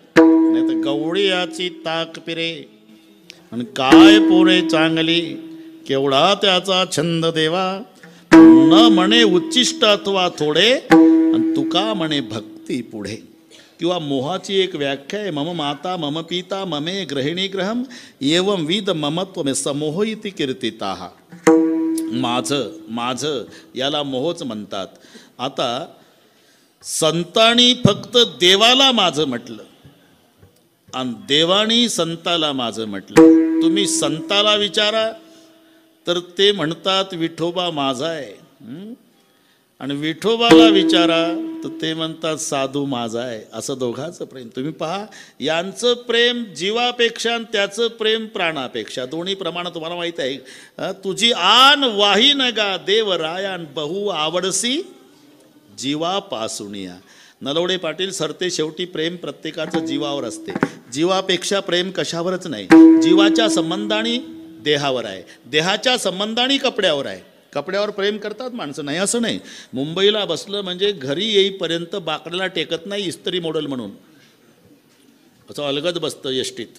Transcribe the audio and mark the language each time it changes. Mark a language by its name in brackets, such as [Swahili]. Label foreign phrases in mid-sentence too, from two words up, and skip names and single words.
[Marathi] नाही तर गवळी याची ताक पिरे आणि काय पोरे चांगली, केवढा त्याचा छंद देवा, न म्हणे उच्चिष्ट अथवा थोडे आणि तुका म्हणे भक्ती पुढे. किंवा मोहाची एक व्याख्या आहे, [Sanskrit] मम माता मम पिता ममे गृहिणी ग्रहम एवं विद ममत्व समोह इति कीर्तिताः. [Marathi] माझं माझं याला मोहच म्हणतात. आता संतांनी फक्त देवाला माझं म्हटलं आणि देवानी संताला माझं म्हटलं. तुम्ही संताला विचारा तर ते म्हणतात विठोबा माझा आहे, आणि विठोबाला विचारा तर ते म्हणतात साधू माझा आहे. असं दोघांचं प्रेम तुम्ही पहा. यांचं प्रेम जीवापेक्षा आणि त्याचं प्रेम प्राणापेक्षा, दोन्ही प्रमाणात तुम्हाला माहीत आहे. तुझी आन वाही नगा देवरायान बहु आवडसी जीवापासुनिया. नलवडे पाटील सरते शेवटी प्रेम प्रत्येकाचं जीवावर असते. जीवापेक्षा प्रेम कशावरच नाही. जीवाच्या संबंधाने देहावर आहे, देहाच्या संबंधाने कपड्यावर आहे. कपड्यावर प्रेम करतात माणसं, नाही असं नाही. मुंबईला बसलं म्हणजे घरी येईपर्यंत बाकड्याला टेकत नाही इस्त्री मॉडेल म्हणून, असं अलगद बसतं यष्टीत.